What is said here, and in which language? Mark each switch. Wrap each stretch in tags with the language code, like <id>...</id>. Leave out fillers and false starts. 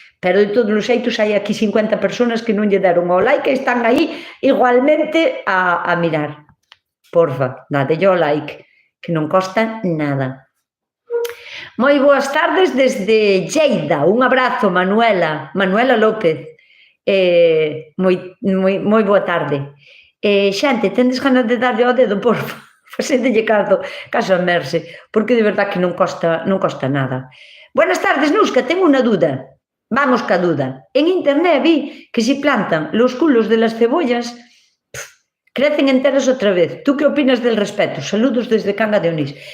<gl>Pero de todos os xeitos hai aquí 50 personas que non lle deron ao like e están aí igualmente a mirar. Porfa, dadelle ao like, que non costa nada. Moi boas tardes desde Lleida. Un abrazo, Manuela López. Moi boa tarde. Xente, tendes ganas de darlle ao dedo, porfa? Facendelle caso a Merce, porque de verdad que non costa nada.</gl> <es>Buenas tardes, Nusca, tengo unha duda.</es> <gl>Vamos ca duda.</gl> <es>En internet vi que si plantan los culos de las cebollas, crecen enteras</es> <gl>outra vez.</gl> <es>¿Tú que opinas del respecto? Saludos desde Canga de Onís.</es>